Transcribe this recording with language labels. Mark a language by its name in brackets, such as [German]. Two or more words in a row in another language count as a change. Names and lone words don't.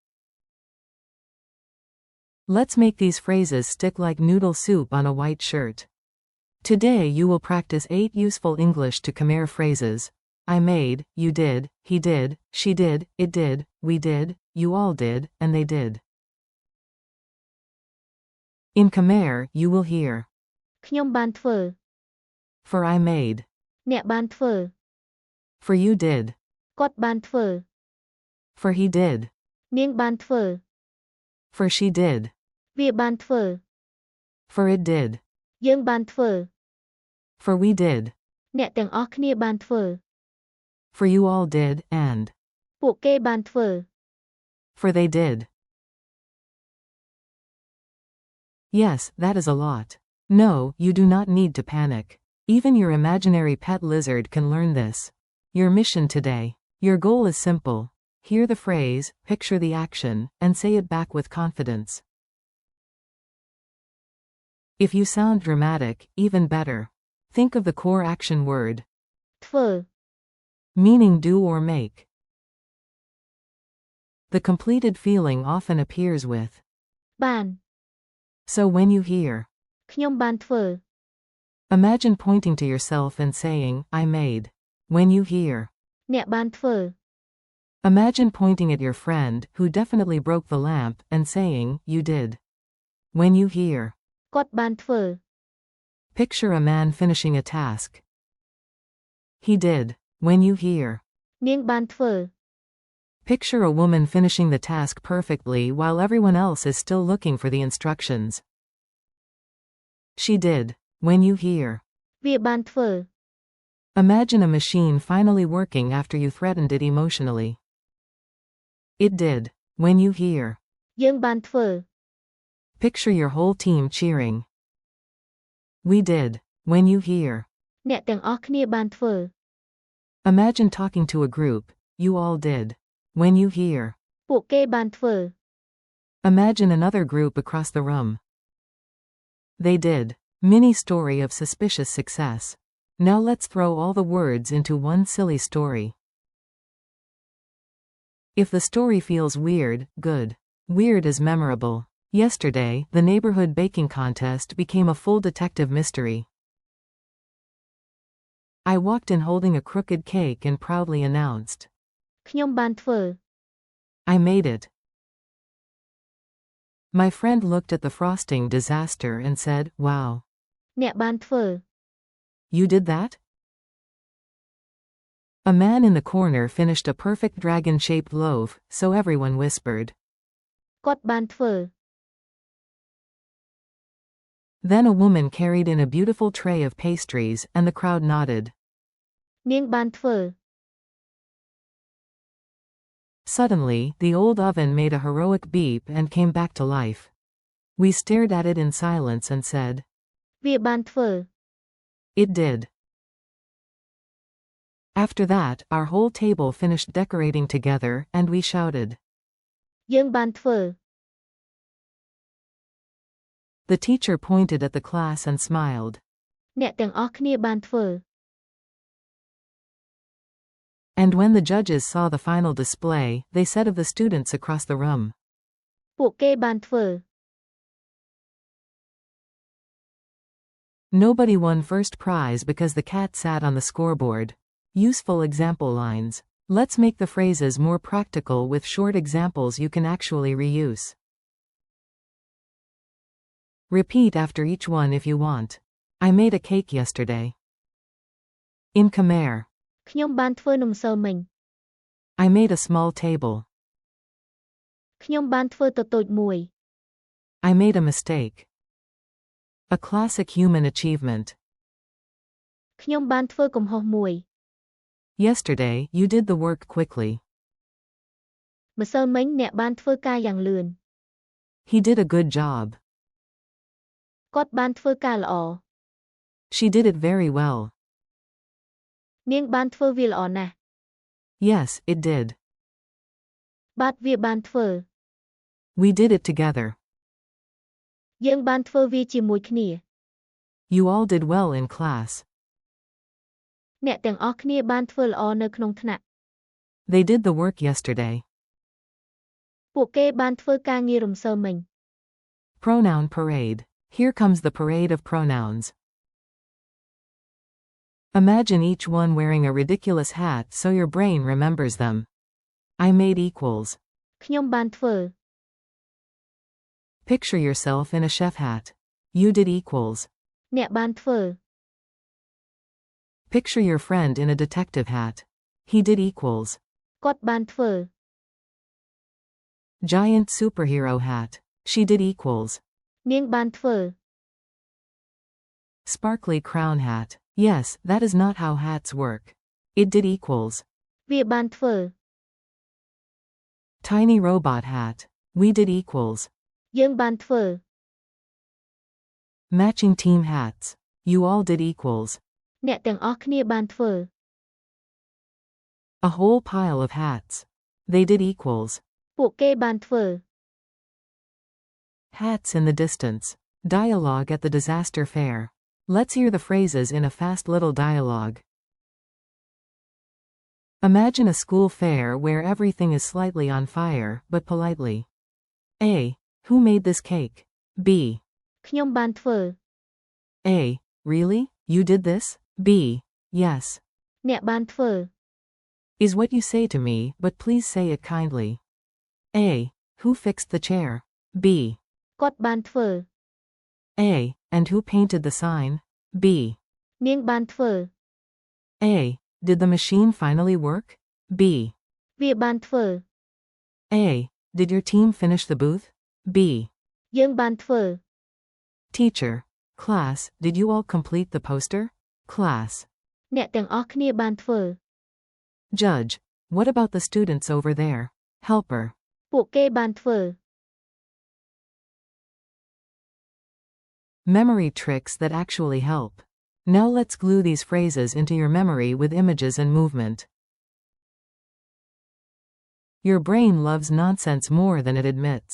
[English] Let's make these phrases stick like noodle soup on a white shirt. Today you will practice 8 useful English to Khmer phrases. I made, you did, he did, she did, it did, we did, you all did, and they did. In Khmer, you will hear [Khmer] ខ្ញុំបានធ្វើ [English] for I made, [Khmer] អ្នកបានធ្វើ [English] for you did, [Khmer] គាត់បានធ្វើ [English] for he did, [Khmer] នាងបានធ្វើ [English] for she did, [Khmer] វាបានធ្វើ [English] for it did, [Khmer] យើងបានធ្វើ [English] for we did, [Khmer] អ្នកទាំងអស់គ្នាបានធ្វើ [English] for you all did, and [Khmer] ពួកគេបានធ្វើ [English] for they did. Yes, that is a lot. No, you do not need to panic. Even your imaginary pet lizard can learn this. Your mission today. Your goal is simple. Hear the phrase, picture the action, and say it back with confidence. If you sound dramatic, even better. Think of the core action word, [Khmer] ធ្វើ [English] meaning do or make. The completed feeling often appears with. [Khmer] បាន [English] So when you hear, [Khmer] ខ្ញុំបានធ្វើ [English] imagine pointing to yourself and saying, I made. When you hear, [Khmer] អ្នកបានធ្វើ [English] imagine pointing at your friend, who definitely broke the lamp, and saying, you did. When you hear, [Khmer] គាត់បានធ្វើ [English] picture a man finishing a task. He did. When you hear, [Khmer] នាងបានធ្វើ [English] picture a woman finishing the task perfectly while everyone else is still looking for the instructions. She did. When you hear, [Khmer] វាបានធ្វើ [English] imagine a machine finally working after you threatened it emotionally. It did. When you hear, [Khmer] យើងបានធ្វើ [English] picture your whole team cheering. We did. When you hear, [Khmer] អ្នកទាំងអស់គ្នាបានធ្វើ [English] imagine talking to a group. You all did. When you hear, [Khmer] ពួកគេបានធ្វើ [English] imagine another group across the room. They did. Mini story of suspicious success. Now let's throw all the words into one silly story. If the story feels weird, good. Weird is memorable. Yesterday, the neighborhood baking contest became a full detective mystery. I walked in holding a crooked cake and proudly announced, [Khmer] ខ្ញុំបានធ្វើ [English] I made it. My friend looked at the frosting disaster and said, wow. [Khmer] អ្នកបានធ្វើ [English] You did that? A man in the corner finished a perfect dragon-shaped loaf, so everyone whispered. [Khmer] គាត់បានធ្វើ [English] Then a woman carried in a beautiful tray of pastries, and the crowd nodded. [Khmer] នាងបានធ្វើ [English] Suddenly, the old oven made a heroic beep and came back to life. We stared at it in silence and said, [Khmer] វាបានធ្វើ [English] It did. After that, our whole table finished decorating together, and we shouted. [Khmer] យើងបានធ្វើ [English] The teacher pointed at the class and smiled. [Khmer] អ្នកទាំងអស់គ្នាបានធ្វើ [English] And when the judges saw the final display, they said of the students across the room. [Khmer] ពួកគេបានធ្វើ [English] Nobody won first prize because the cat sat on the scoreboard. Useful example lines. Let's make the phrases more practical with short examples you can actually reuse. Repeat after each one if you want. I made a cake yesterday. In Khmer, [Khmer] ខ្ញុំបានធ្វើនំសើមិញ [English] I made a small table. [Khmer] ខ្ញុំបានធ្វើតូចៗមួយ [English] I made a mistake. A classic human achievement. [Khmer] ខ្ញុំបានធ្វើកំហុសមួយ [English] Yesterday, you did the work quickly. [Khmer] ម្សិលមិញអ្នកបានធ្វើការយ៉ាងលឿន [English] He did a good job. [Khmer] គាត់បានធ្វើការល្អ [English] She did it very well. [Khmer] នាងបានធ្វើវាល្អណាស់ [English] Yes, it did. [Khmer] បាទវាបានធ្វើ [English] We did it together. [Khmer] យើងបានធ្វើវាជាមួយគ្នា [English] You all did well in class. [Khmer] អ្នកទាំងអស់គ្នាបានធ្វើល្អនៅក្នុងថ្នាក់ [English] They did the work yesterday. [Khmer] ពួកគេបានធ្វើការងាររំសើរមិញ [English] Pronoun parade. Here comes the parade of pronouns. Imagine each one wearing a ridiculous hat so your brain remembers them. I made equals. [Khmer] ខ្ញុំបានធ្វើ [English] Picture yourself in a chef hat. You did equals. [Khmer] អ្នកបានធ្វើ [English] Picture your friend in a detective hat. He did equals. [Khmer] គាត់បានធ្វើ [English] Giant superhero hat. She did equals. [Khmer] នាងបានធ្វើ [English] Sparkly crown hat. Yes, that is not how hats work. It did equals. [Khmer] វាបានធ្វើ [English] Tiny robot hat. We did equals. [Khmer] យើងបានធ្វើ [English] Matching team hats. You all did equals. [Khmer] អ្នកទាំងអស់គ្នាបានធ្វើ [English] A whole pile of hats. They did equals. [Khmer] ពួកគេបានធ្វើ [English] Hats in the distance. Dialogue at the disaster fair. Let's hear the phrases in a fast little dialogue. Imagine a school fair where everything is slightly on fire, but politely. A. Who made this cake? B. [Khmer] ខ្ញុំបានធ្វើ [English] A. Really? You did this? B. Yes. [Khmer] អ្នកបានធ្វើ [English] Is what you say to me, but please say it kindly. A. Who fixed the chair? B. [Khmer] គាត់បានធ្វើ [English] A. And who painted the sign? B. [Khmer] នាងបានធ្វើ [English] A. Did the machine finally work? B. [Khmer] វាបានធ្វើ [English] A. Did your team finish the booth? B. [Khmer] យើងបានធ្វើ [English] Teacher. Class, did you all complete the poster? Class. [Khmer] អ្នកទាំងអស់គ្នាបានធ្វើ [English] Judge. What about the students over there? Helper. [Khmer] ពួកគេបានធ្វើ [English] Memory tricks that actually help. Now let's glue these phrases into your memory with images and movement. Your brain loves nonsense more than it admits.